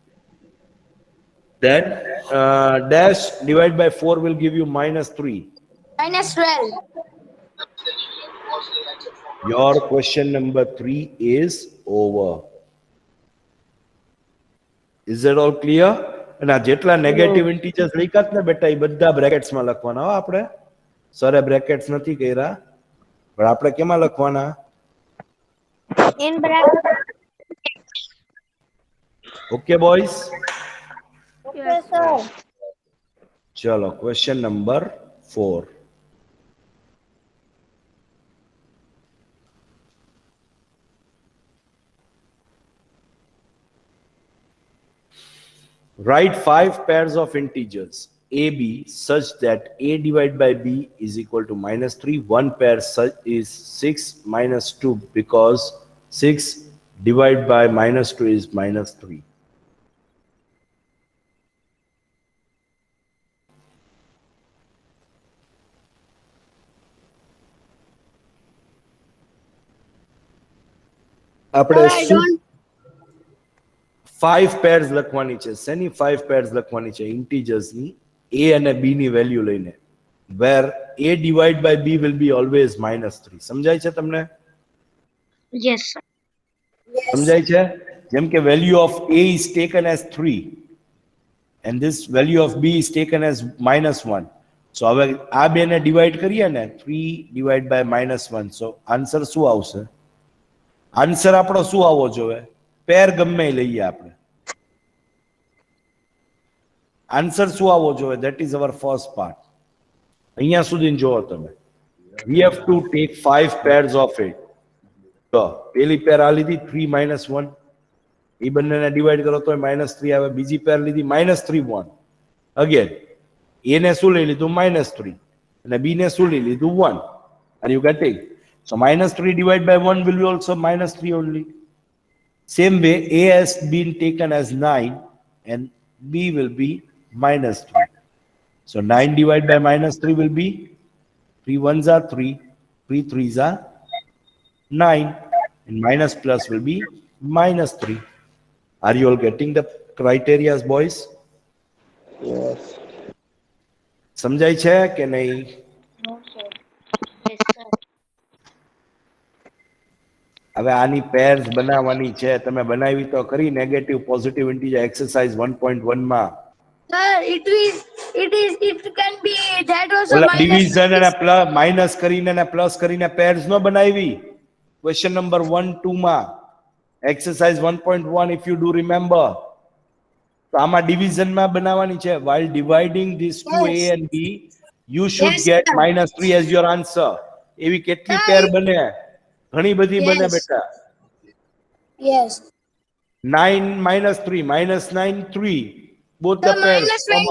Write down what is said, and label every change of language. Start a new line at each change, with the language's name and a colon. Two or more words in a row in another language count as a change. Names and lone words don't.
English: Then dash divided by 4 will give you -3. Minus 12. Your question number 3 is over. Is that all clear?
Gujarati: અને આ જેટલા
English: negative integers
Gujarati: લખ્યા ને બેટા એ બધા બ્રેકેટ્સ માં લખવાના હો આપણે. સરે બ્રેકેટ્સ નથી કર્યા, પણ આપણે કેમાં લખવાના? In bracket.
English: okay boys? Yes, sir.
Gujarati: ચલો,
English: question number 4. Write 5 pairs of integers AB such that A divided by B is equal to -3. One pair is 6 minus 2 because 6 divided by -2 is -3.
Gujarati: આપણે
English: I don't.
Gujarati: 5 pairs લખવાની છે. શેની 5 pairs લખવાની છે? integers ની A અને B ની વેલ્યુ લઈને,
English: where A divided by B will be always -3.
Gujarati: સમજાય છે તમને?
English: Yes, sir.
Gujarati: સમજાય છે? જેમ કે
English: value of A is taken as 3 and this value of B is taken as -1.
Gujarati: So હવે આ બેને ડિવાઈડ કરીએ ને,
English: 3 divided by -1,
Gujarati: so આન્સર શું આવશે? આન્સર આપણો શું આવવો જોઈએ? પેર ગમે લઈએ આપણે, આન્સર શું આવવો જોઈએ?
English: That is our first part.
Gujarati: અહીંયા સુધી જોવો તમે.
English: We have to take 5 pairs of it.
Gujarati: તો પેલી પેર આ લીધી 3 -1, એ બંનેને ડિવાઈડ કરો તો -3 આવે. બીજી પેર લીધી -3 1. અગેન એ ને શું લઈ લીધું? -3, અને બી ને શું લઈ લીધું? 1.
English: are you getting? So minus 3 divided by 1 will be also minus 3 only. Same way, A has been taken as 9 and B will be minus 3. So 9 divided by minus 3 will be 3 ones are 3, 3 threes are 9, and minus plus will be minus 3. Are you all getting the criteria, boys? Yes.
Gujarati: સમજાય છે કે નહીં? હવે આની પેર્સ બનાવવાની છે, તમે બનાવી તો ખરી
English: negative positive integer exercise 1.1
Gujarati: માં.
English: Sir, it can be that also
Gujarati: ઓલા minus ડિવિઝન અને
English: plus minus
Gujarati: કરીને અને પ્લસ કરીને પેર્સ નો બનાવી.
English: question number 1 2
Gujarati: માં એક્સરસાઇઝ 1.1
English: if you do remember.
Gujarati: તો આમાં ડિવિઝન માં બનાવવાની છે.
English: while dividing these two Yes. A and B you should Yes, get sir. minus 3 as your answer.
Gujarati: એવી કેટલી Sir, પેર બને? ઘણી બધી બને Yes. બેટા.
English: Yes. 9 minus 3 minus 9 3 both So the pairs minus common.